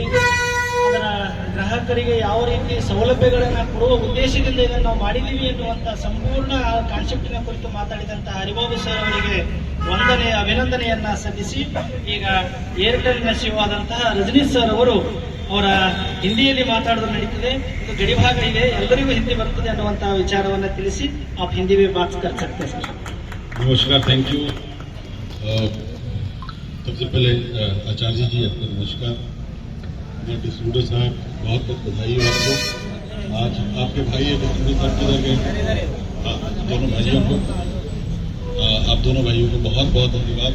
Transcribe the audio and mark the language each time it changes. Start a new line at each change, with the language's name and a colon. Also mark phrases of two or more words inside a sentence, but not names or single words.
Kannada: ಅದರ ಗ್ರಾಹಕರಿಗೆ ಯಾವ ರೀತಿ ಸೌಲಭ್ಯಗಳನ್ನು ಕೊಡುವ ಉದ್ದೇಶದಿಂದ ಇದನ್ನು ನಾವು ಮಾಡಿದ್ದೀವಿ ಎನ್ನುವಂಥ ಸಂಪೂರ್ಣ ಕಾನ್ಸೆಪ್ಟಿನ ಕುರಿತು ಮಾತಾಡಿದಂಥ ಹರಿಬಾಬು ಸರ್ ಅವರಿಗೆ ಅಭಿನಂದನೆಯನ್ನ ಸಲ್ಲಿಸಿ, ಈಗ ಏರ್ಟೆಲ್ನ ಸಿಒ ರಜನೀಶ್ ಸರ್ ಅವರು ಅವರ ಹಿಂದಿಯಲ್ಲಿ ಮಾತಾಡೋದು ನಡೀತದೆ. ಇದು ಗಡಿಭಾಗ ಇದೆ, ಎಲ್ಲರಿಗೂ ಹಿಂದಿ ಬರ್ತದೆ ಅನ್ನುವಂತಹ ವಿಚಾರವನ್ನು ತಿಳಿಸಿ
Hindi: आप हिंदी में बात कर सकते हैं सर. नमस्कार,
English: thank you.
Hindi: सबसे पहले आचार्य जी आपको नमस्कार. डिस्ट्रीब्यूटर साहब बहुत बहुत बधाई हो आपको. आज आपके भाई है डिस्ट्रीब्यूटर साहब किधर गए? दोनों भाइयों को, आप दोनों भाइयों को बहुत बहुत धन्यवाद.